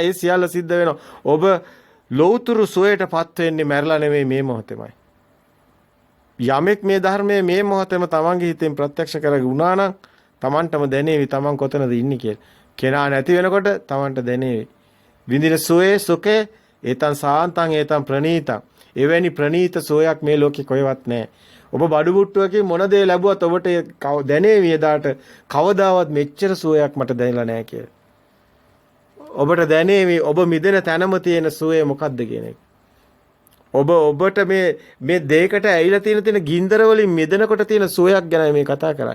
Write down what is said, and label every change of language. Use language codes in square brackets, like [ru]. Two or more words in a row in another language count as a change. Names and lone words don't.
[si] ඒ සියල්ල සිද්ධ වෙනවා. ඔබ ලෞතුරු සෝයටපත් වෙන්නේ මැරලා නෙමෙයි මේ මොහොතේමයි. යමෙක් මේ ධර්මයේ මේ මොහොතේම තමන්ගේ හිතෙන් ප්‍රත්‍යක්ෂ කරගුණා නම් තමන්ටම දැනේවි තමන් කොතනද ඉන්නේ කියලා. කෙනා නැති වෙනකොට තමන්ට දැනේවි. විඳින සෝයේ සුඛේ [pi] ඒතං සාන්තං ඒතං ප්‍රණීතං. [si] එවැනි ප්‍රණීත සෝයක් මේ ලෝකේ කොහෙවත් නැහැ. ඔබ බඩු බුට්ටුවකින් මොන දේ ලැබුවත් ඔබට දැනේවි එදාට කවදාවත් මෙච්චර සෝයක් මට දැනෙලා නැහැ කියලා. ඔබට දැනේවි ඔබ මිදෙන තැනම තියෙන සෝය මොකක්ද කියන එක. ඔබට මේ දෙයකට ඇවිල්ලා තියෙන ගින්දර වලින් මිදෙනකොට තියෙන සෝයක් ගැන මේ කතා කරන්නේ.